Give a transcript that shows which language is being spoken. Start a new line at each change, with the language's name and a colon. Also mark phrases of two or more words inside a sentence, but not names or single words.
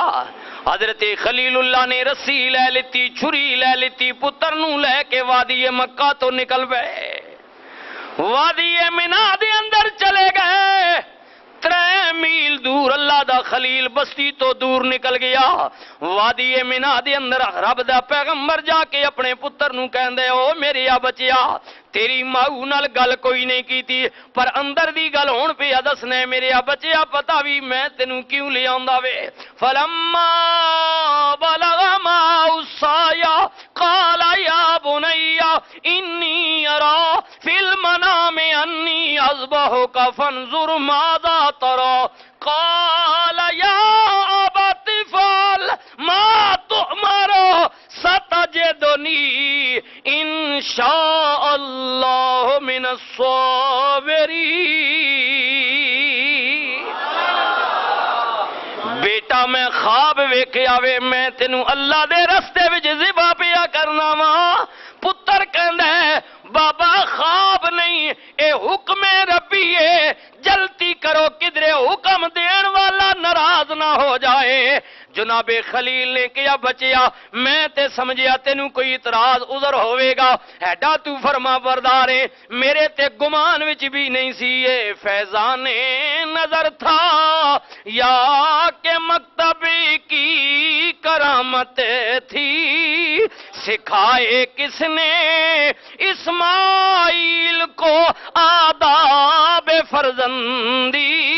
Punjabi: حضرت خلیل اللہ نے رسی لے لیتی، چھری لے لیتی، پتر نو لے کے وادی مکہ تو نکل گئے، وادی منہ دے اندر چلے گئے۔ 3 میل دور اللہ دا خلیل بستی تو دور نکل گیا، وادی منہ دے اندر رب دا پیغمبر جا کے اپنے پتر نو کہندے او میرے بچیا تیری ماؤ نال گل کوئی نہیں کیتی، پر اندر دی گل ہون پہ دسنے میرے بچیا پتہ بھی میں تینوں کیوں لے آندا وے۔
Arabic: فلما بلغ معه السعي قال يا بني إني أرى في المنام أني أذبحك فانظر ماذا ترى قال يا أبت افعل ما تؤمر ستجدني إن شاء الله من الصابرين۔
Punjabi: بیٹا میں خواب ویکھے آوے میں تینوں اللہ دے رستے وچ ذبح پیا کرنا وا۔ پتر کہندا ہے بابا خواب نہیں، اے حکم ربی ہے، جلدی کرو کدرے حکم دین والا ناراض نہ ہو جائے۔ جناب خلیل نے کیا بچیا میں تے سمجھیا تینوں کوئی اعتراض عذر ہوئے گا، ایڈا تو فرما بردار ہے، میرے تے گمان وچ بھی نہیں سی
Urdu: یہ فیضان نظر تھا یا کہ مکتب کی کرامت تھی، سکھائے کس نے اسماعیل کو آداب فرزندی۔